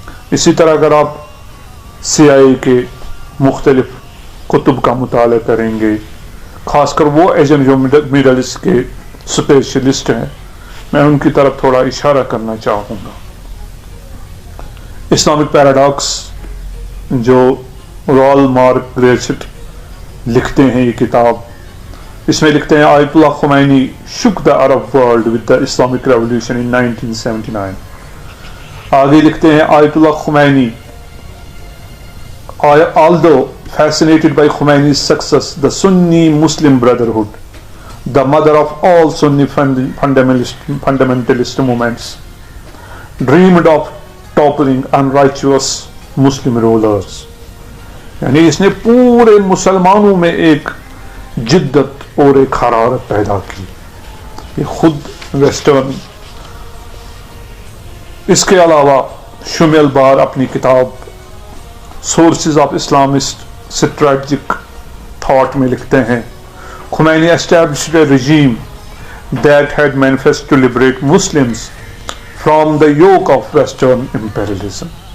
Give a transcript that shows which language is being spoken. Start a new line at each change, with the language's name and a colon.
Urdu: اسی طرح اگر آپ CIA کے مختلف کتب کا مطالعہ کریں گے، خاص کر وہ ایجنٹ جو میڈل ایسٹ کے اسپیشلسٹ ہیں، میں ان کی طرف تھوڑا اشارہ کرنا چاہوں گا. اسلامک پیراڈاکس جو رال مارک گریچٹ لکھتے ہیں، یہ کتاب، اس میں لکھتے ہیں آیت اللہ Khomeini
English: shook the Arab world with the Islamic Revolution in 1979.
Urdu: آگے لکھتے ہیں آیت اللہ Khomeini
English: although fascinated by Khomeini's success, the Sunni Muslim Brotherhood, the mother of all Sunni fundamentalist movements, dreamed of toppling unrighteous Muslim rulers.
Urdu: یعنی اس نے پورے مسلمانوں میں ایک جدت اور ایک حرارت پیدا کی. یہ خود ویسٹرن. اس کے علاوہ شمیل بار اپنی کتاب
English: sources of Islamist strategic thought
Urdu: میں لکھتے ہیں
English: Khomeini established a regime that had manifested to liberate Muslims from the yoke of Western imperialism.